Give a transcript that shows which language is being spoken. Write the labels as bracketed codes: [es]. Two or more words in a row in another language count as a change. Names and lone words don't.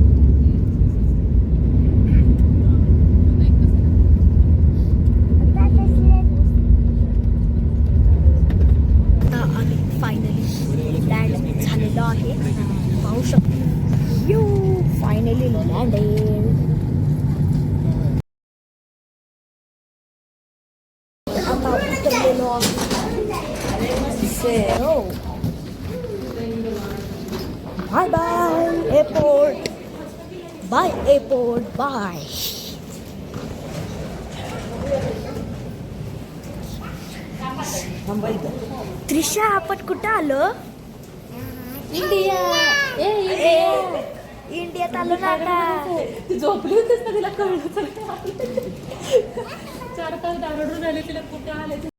[mr] आता आम्ही [en] finally land [mr] झालेलो आहे. पाहू शकतो. [en] you finally landed. [mr] आता उतरलेलो आहे. [en] Bye bye airport. Bye airport. Bye. [mr] त्रिशा आपण कुठं आलो? इंडिया. इंडियात आलो ना आता. ती झोपली होतीस ना, तिला कळलं 4 तास डाउनलोड झाले, तिला कुठे आले.